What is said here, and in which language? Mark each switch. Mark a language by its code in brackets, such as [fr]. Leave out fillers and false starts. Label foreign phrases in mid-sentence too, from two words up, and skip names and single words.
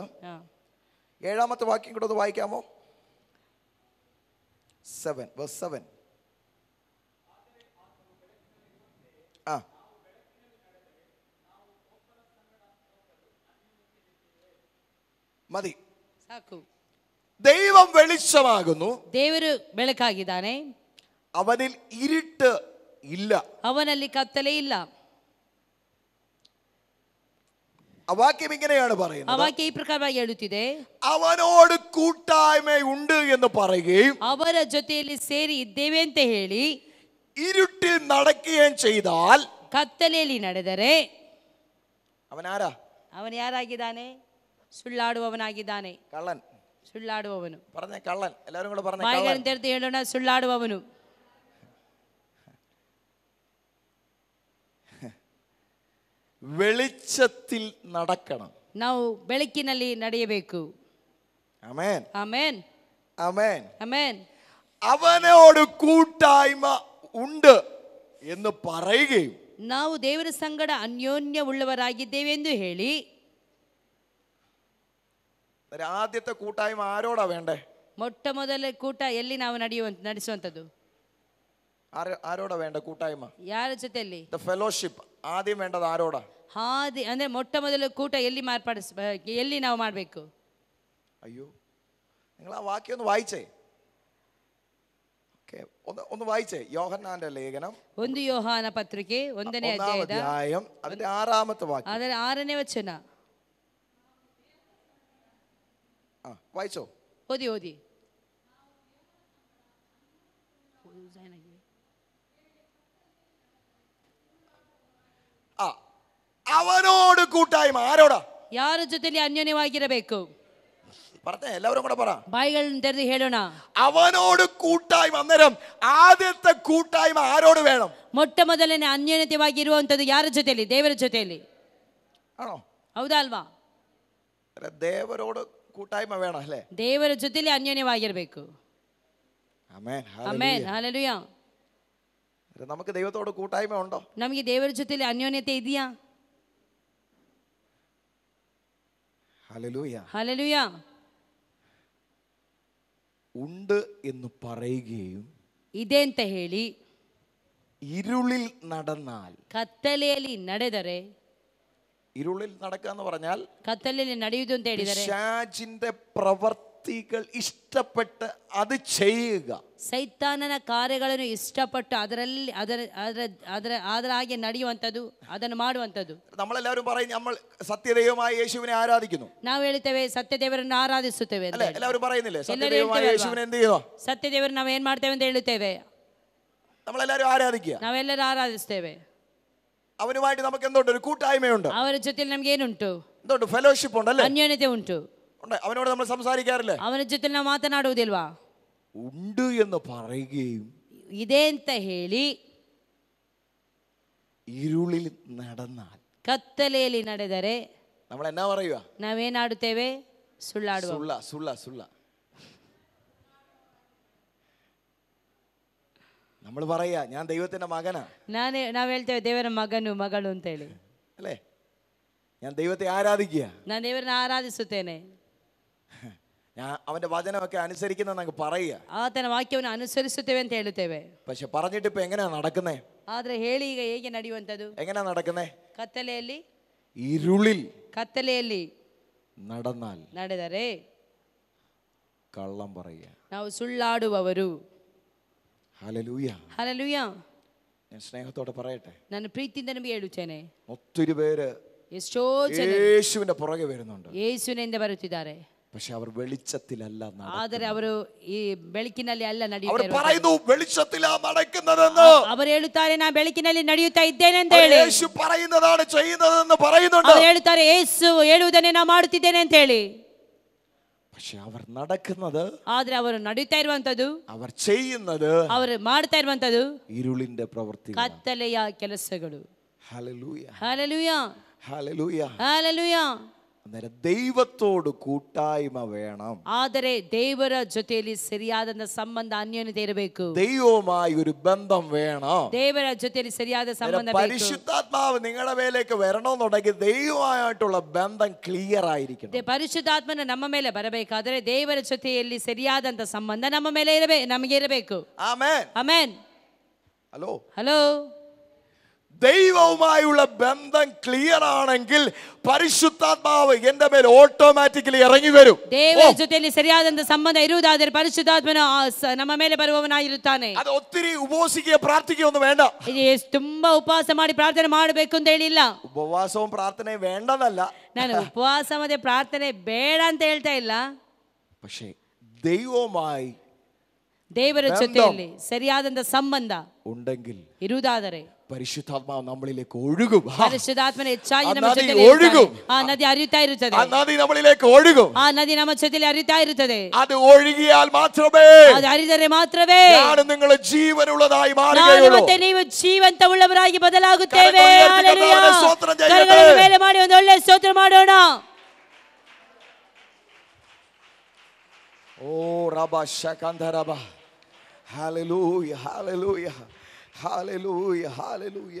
[ml] 7-ാമത്തെ വാക്യം കൂടെ ഒന്ന് വായിക്കാമോ? 7 verse 7. മതി, [kn] ಸಾಕು. [ml] ദൈവം വെളിച്ചമാകുന്നു, [kn] ದೇವರು ಬೆಳಕಾಗಿದ್ದಾನೆ, [ml] ಅವನಿൽ ഇരുട്ട് ಇಲ್ಲ, [kn] ಅವನಲ್ಲಿ ಕತ್ತಲೆ ಇಲ್ಲ. [ml] ಆ ವಾಕ್യം ഇങ്ങനെയാണ് ಆ പറയുന്നത്. [kn] ವಾಕ್ಯ ಈ ಪ್ರಕಾರವಾಗಿ ಹೇಳುತ್ತಿದೆ, [ml] ಅವನೋട് കൂട്ടായ്മയുണ്ട് എന്ന് പറയുകയും [kn] ಅವರ ಜೊತೆಯಲ್ಲಿ ಸೇರಿ ಇದ್ದೇವೆ ಅಂತ ಹೇಳಿ [ml] ഇരുട്ടിൽ നടക്കുകയും ചെയ്താൽ [kn] ಕತ್ತಲೆಯಲ್ಲಿ ನಡೆದರೆ [ml] അവനാരാ? [kn] ಅವನು ಯಾರಾಗಿದ್ದಾನೆ? ಸುಳ್ಳಾಡುವವನಾಗಿದ್ದಾನೆ. [ml] കള്ളൻ. [kn] ಸುಳ್ಳಾಡುವವನು. [ml] പറഞ്ഞേ കള്ളൻ. എല്ലാവരും കൂടെ പറഞ്ഞേ [kn] ಬಾಯಿಗಳನ್ನು [ml] കള്ളൻ. [kn] ತೆರೆದು ಹೇಳೋಣ, ಸುಳ್ಳಾಡುವವನು. [ml] വെളിച്ചത്തിൽ നടക്കണം. [kn] ನಾವು ಬೆಳಕಿನಲ್ಲಿ ನಡೆಯಬೇಕು. [ml] ആമേൻ, [kn] ಆಮೆನ್, [ml] ആമേൻ, [kn] ಆಮೆನ್. [ml] അവനോട് കൂട്ടായ്മ ഉണ്ട് എന്ന് പറയുകയും [kn] ನಾವು ದೇವರ ಸಂಗಡ ಅನ್ಯೋನ್ಯ ಉಳ್ಳವರಾಗಿದ್ದೇವೆ ಎಂದು ಹೇಳಿ. [ml] ആദ്യത്തെ കൂട്ടായ്മ ആരോടാ വേണ്ടേ? [kn] ಮೊಟ್ಟ ಮೊದಲ ಕೂಟ ಎಲ್ಲಿ ನಾವು ನಡೆಸುವಂಥದ್ದು? [ml] ആരോടാ വേണ്ട കൂട്ടായ്മ? [kn] ಯಾರ ಜೊತೆಯಲ್ಲಿ? [en] the fellowship. [ml] ആദ്യം വേണ്ടത് ആരോടാ? [kn] ಹಾದಿ ಅಂದ್ರೆ ಮೊಟ್ಟ ಮೊದಲ ಕೂಟ ಎಲ್ಲಿ ಎಲ್ಲಿ ನಾವು ಮಾಡಬೇಕು? [ml] അയ്യോ, നിങ്ങൾ ആ വാക്യം ഒന്ന് വായിച്ചേ. ഒന്ന് വായിച്ചേ. യോഹന്നാന്റെ ലേഖനം [kn] 1 ಯೋಹಾನ ಪತ್ರಿಕೆ 1ನೇ [ml] അധ്യായം അതിന്റെ 6-ാമത്തെ വാക്യം. [kn] ಅದರ 6ನೇ ವಚನ. [ml] വായിച്ചോ? [kn] ಓದಿ. [ml] അവനോട് കൂട്ടായ്മ ആരോടാ? [kn] ಯಾರ ಜೊತೆಲಿ ಅನ್ಯೋನ್ಯವಾಗಿರಬೇಕು? [ml] പറഞ്ഞേ, എല്ലാവരും കൂടെ പറ. [kn] ಬಾಯಿಗಳನ್ನು ತೆರೆದು ಹೇಳೋಣ. [ml] അവനോട് കൂട്ടായ്മ. അന്നേരം ആദ്യത്തെ കൂട്ടായ്മ ആരോട് വേണം? [kn] ಮೊಟ್ಟ ಮೊದಲನೇ ಅನ್ಯೋನ್ಯತೆವಾಗಿರುವಂಥದ್ದು ಯಾರ ಜೊತೆಯಲ್ಲಿ? ದೇವರ ಜೊತೆಯಲ್ಲಿ. [ml] ആണോ? [kn] ಹೌದಾ ಅಲ್ವಾ? [ml] ದೇವരോട് കൂട്ടായ്മ വേണം അല്ലേ? [kn] ದೇವರ ಜೊತೆಲಿ ಅನ್ಯೋನ್ಯವಾಗಿರಬೇಕು. [ml] ആമേൻ, [kn] ಆಮೆನ್, ಹಲ್ಲೆಲೂಯಾ. [ml] നമുക്ക് ദൈവത്തോട് കൂട്ടായ്മ ഉണ്ടോ? [kn] ನಮಗೆ ದೇವರ ಜೊತೆಲಿ ಅನ್ಯೋನ್ಯತೆ ಇದೆಯಾ? [ml] ഹല്ലേലൂയ, [kn] ಹಲ್ಲೆಲೂಯಾ. [ml] ഉണ്ട് എന്ന് പറയുകയും [kn] ಇದೆ ಅಂತ ಹೇಳಿ [ml] ഇരുളിൽ നടന്നാൽ. [kn] ಕತ್ತಲೆಯಲ್ಲಿ ನಡೆದರೆ. [ml] ഇരുളിൽ നടക്കുക എന്ന് പറഞ്ഞാൽ [kn] ಕತ್ತಲೆಯಲ್ಲಿ ನಡೆಯುವುದು ಅಂತ ಹೇಳಿದರೆ [ml] പിശാചിന്റെ പ്രവർത്തികൾ ഇഷ്ടപ്പെട്ട് അത് ചെയ്യുക. [kn] ಸೈತಾನನ ಕಾರ್ಯಗಳನ್ನು ಇಷ್ಟಪಟ್ಟು ಅದರ ಹಾಗೆ ನಡೆಯುವಂಥದ್ದು, ಅದನ್ನು ಮಾಡುವಂಥದ್ದು. [ml] നമ്മളെല്ലാവരും പറയും നമ്മൾ സത്യദൈവമായ യേശുവിനെ ആരാധിക്കുന്നു. [kn] ನಾವು ಹೇಳ್ತೇವೆ ಸತ್ಯದೇವರನ್ನು ಆರಾಧಿಸುತ್ತೇವೆ ಅಂತ. [ml] എല്ലാവരും പറയുന്നില്ലേ? സത്യദൈവമായ യേശുവിനെ എന്ത് ചെയ്യുക? [kn] ಸತ್ಯದೇವರು ನಾವು ಏನ್ ಮಾಡ್ತೇವೆ ಅಂತ ಹೇಳುತ್ತೇವೆ. [ml] നമ്മളെല്ലാവരും ആരാധിക്കുക. [kn] ನಾವೆಲ್ಲರೂ ಆರಾಧಿಸ್ತೇವೆ. [ml] അവനുമായിട്ട് നമുക്ക് എന്തുണ്ട്? ഒരു കൂട്ടായ്മയുണ്ട്. [kn] ಅವರ ಜೊತೆಲಿ ನಮ್ಗೆ ಏನುಂಟು? [ml] എന്തുണ്ട്? ഫെലോഷിപ്പ് ഉണ്ടല്ലേ? [kn] ಅನ್ಯೋನ್ಯತೆ ಉಂಟು. [ml] അവനോട് നമ്മൾ സംസാരിക്കാറില്ലേ? [kn] ಅವನ ಜೊತೆ ನಾವು ಮಾತನಾಡುವುದಿಲ್ವಾ? [ml] ഉണ്ട് എന്ന് പറയുകയും [kn] ಇದೆ ಅಂತ ಹೇಳಿ [ml] ഇരുളിൽ നടന്നാൽ. [kn] ಕತ್ತಲೆಯಲ್ಲಿ ನಡೆದರೆ [ml] നമ്മൾ എന്നാ പറയുക? [kn] ನಾವೇನಾಡುತ್ತೇವೆ? ಸುಳ್ಳಾಡುವ. [ml] സുള്ള. നമ്മൾ പറയാ ഞാൻ ദൈവത്തിന്റെ മകനാ. [kn] ನಾವು ಹೇಳ್ತೇವೆ ದೇವರ ಮಗನು ಮಗಳು ಅಂತ ಹೇಳಿ [ml] അല്ലേ? ഞാൻ ദൈവത്തെ ആരാധിക്കുക, [kn] ನಾನು ದೇವರನ್ನ ಆರಾಧಿಸುತ್ತೇನೆ, [ml] ഞാൻ അവന്റെ വചനമൊക്കെ അനുസരിക്കുന്ന പറയുക. [kn] ಆತನ ವಾಕ್ಯವನ್ನು ಅನುಸರಿಸುತ್ತೇವೆ ಅಂತ ಹೇಳುತ್ತೇವೆ. [ml] പക്ഷെ പറഞ്ഞിട്ട് ഇപ്പൊ എങ്ങനെയാ നടക്കുന്നേ? [kn] ಆದ್ರೆ ಹೇಳಿ ಈಗ ಹೇಗೆ ನಡೆಯುವಂಥದ್ದು? [ml] എങ്ങനെയാ നടക്കുന്നേ? [kn] ಕತ್ತಲೆಯಲ್ಲಿ [ml] ഇരുളിൽ [kn] ಕತ್ತಲೆಯಲ್ಲಿ [ml] നടന്നാൽ [kn] ನಡೆದರೆ [ml] കള്ളം പറയുക. [kn] ನಾವು ಸುಳ್ಳಾಡುವವರು. [ml] ഹല്ലേലൂയ. [kn] ಹಲ್ಲೆಲೂಯ. [ml] ഞാൻ സ്നേഹത്തോടെ പറയട്ടെ, [kn] ನಾನು ಪ್ರೀತಿಯಿಂದ ನಿಮಗೆ ಹೇಳುತ್ತೇನೆ, [ml] ഒത്തിരി പേര് [kn] ಎಷ್ಟೋ ಜನ [ml] യേശുവിന്റെ പുറകെ വരുന്നുണ്ട്. [kn] ಯೇಸುವಿನಿಂದ ಬರುತ್ತಿದ್ದಾರೆ, [ml] പക്ഷെ അവർ വെളിച്ചത്തിലല്ല [kn] ಆದರೆ ಅವರು ಈ ಬೆಳಕಿನಲ್ಲಿ ಅಲ್ಲ [ml] അവർ [kn] ನಡೆಯುತ್ತಾರೆ. [ml] പറയുന്നു വെളിച്ചത്തിലാ നടക്കുന്നതെന്ന്. [kn] ಅವರು ಹೇಳುತ್ತಾರೆ ನಾನು ಬೆಳಕಿನಲ್ಲಿ ನಡೆಯುತ್ತಾ ಇದ್ದೇನೆ ಅಂತ ಹೇಳಿ. [ml] യേശു പറയുന്നതാണ് ചെയ്യുന്നതെന്ന് പറയുന്നുണ്ട്. [kn] ಅವರು ಹೇಳುತ್ತಾರೆ ಯೇಸು ಹೇಳುವುದನ್ನೇ ನಾನು ಮಾಡುತ್ತಿದ್ದೇನೆ ಅಂತ ಹೇಳಿ. [ml] പക്ഷെ അവർ നടക്കുന്നത്, [kn] ಆದ್ರೆ ಅವರು ನಡೆಯುತ್ತಾ ಇರುವಂತದ್ದು, [ml] അവർ ചെയ്യുന്നത് [kn] ಅವರು ಮಾಡ್ತಾ ಇರುವಂತದ್ದು [ml] ഇരുളിന്റെ പ്രവൃത്തികൾ. [kn] ಕತ್ತಲೆಯ ಕೆಲಸಗಳು. [ml] ഹല്ലേലൂയ. [kn] ಹಲ್ಲೆಲೂಯ. [ml] ഹല്ലേലൂയ. [kn] ಹಲ್ಲೆಲೂಯ. [ml] അന്നേരം ദൈവത്തോട് കൂട്ടായ്മ വേണം. [kn] ಆದರೆ ದೇವರ ಜೊತೆಯಲ್ಲಿ ಸರಿಯಾದ ಸಂಬಂಧ ಅನ್ಯೋನ್ಯತೆ ಇರಬೇಕು. [ml] ദൈവവുമായി ഒരു ബന്ധം വേണം. [kn] ದೇವರ ಜೊತೆಯಲ್ಲಿ ಸರಿಯಾದ ಸಂಬಂಧ ಬೇಕು. [ml] പരിശുദ്ധാത്മാവ് നിങ്ങളുടെ മേലേക്ക് വരണമെന്നുണ്ടെങ്കിൽ ദൈവമായിട്ടുള്ള ബന്ധം ക്ലിയർ ആയിരിക്കണം. [kn] ಪರಿಶುದ್ಧಾತ್ಮನ ನಮ್ಮ ಮೇಲೆ ಬರಬೇಕಾದರೆ ದೇವರ ಜೊತೆಯಲ್ಲಿ ಸರಿಯಾದಂತ ಸಂಬಂಧ ನಮ್ಮ ಮೇಲೆ ನಮಗೆ ಇರಬೇಕು. [ml] ആമേൻ. [kn] ಆಮೆನ್. [ml] ഹലോ [kn] ಹಲೋ. [ml] ദൈവവുമായുള്ള ബന്ധം ക്ലിയർ ആണെങ്കിൽ പരിശുദ്ധാത്മാവ് എന്റെ മേൽ ഓട്ടോമാറ്റിക്കലി ഇറങ്ങി വരും. [kn] ದೇವರ ಜೊತೆಯಲ್ಲಿ ಸರಿಯಾದಂತ ಸಂಬಂಧ ಇರುವುದಾದರೆ ಪರಿಶುದ್ಧಾತ್ಮನು ನಮ್ಮ ಮೇಲೆ ಬರುವವನಾಗಿರುತ್ತಾನೆ. [ml] അത് ഒത്തിരി ഉപവസിക്കുക പ്രാർത്ഥിക്കുകയൊന്നും വേണ്ട. [kn] ತುಂಬಾ ಉಪವಾಸ ಮಾಡಿ ಪ್ರಾರ್ಥನೆ ಮಾಡಬೇಕು ಅಂತ ಹೇಳಿಲ್ಲ. [ml] ഉപവാസവും പ്രാർത്ഥനയും വേണ്ടതല്ല. [kn] ನಾನು ಉಪವಾಸ ಮತ್ತೆ ಪ್ರಾರ್ಥನೆ ಬೇಡ ಅಂತ ಹೇಳ್ತಾ ಇಲ್ಲ. [ml] പക്ഷേ ദൈവവുമായി [kn] ದೇವರ ಜೊತೆಯಲ್ಲಿ ಸರಿಯಾದಂತ ಸಂಬಂಧ [ml] ഉണ്ടെങ്കിൽ [kn] ಇರುವುದಾದರೆ [ml] പരിശുദ്ധാത്മാവ് നമ്മളിലേക്ക് ഒഴുകും. [kn] ಪರಿಶುದ್ಧಾತ್ಮನ ಹೆಚ್ಚಾಗಿ ನಮ್ಮ ನದಿ ಜೊತೆಯಲ್ಲಿ [ml] ഒഴുകും. [kn] ಆ ನದಿ ಹರಿಯುತ್ತಾ ಇರುತ್ತದೆ. [ml] ആ നദി നമ്മളിലേക്ക് ഒഴുകും. [kn] ಆ ನದಿ ನಮ್ಮ ಜೊತೆಯಲ್ಲಿ ಹರಿಯುತ್ತಾ ಇರುತ್ತದೆ. [ml] അത് ഒഴുകിയാൽ മാത്രമേ [kn] ಅದು ಹರಿದರೆ ಮಾತ್ರವೇ [ml] ನಾನು നിങ്ങൾ ജീവനുള്ളതായി [kn] ನಾನು [ml] മാറുകയുള്ളൂ. [kn] ಮತ್ತೆ ನೀವು ಜೀವಂತವುಳ್ಳವರಾಗಿ ಬದಲಾಗುತ್ತೇವೆ. [ml] ಹಲ್ಲೆಲೂಯ. ಸ್ತೋತ್ರ ചെയ്യട്ടെ. [kn] ಕರಗಳ ಮೇಲೆ ಮಾಡಿ ಒಂದು ಒಳ್ಳೆ ಸ್ತೋತ್ರ ಮಾಡೋಣ. ഓ റബ ശകന്ധരബ. [ml] ഹല്ലേലൂയ. ഹല്ലേലൂയ. ഹല്ലേലൂയ. ഹല്ലേലൂയ.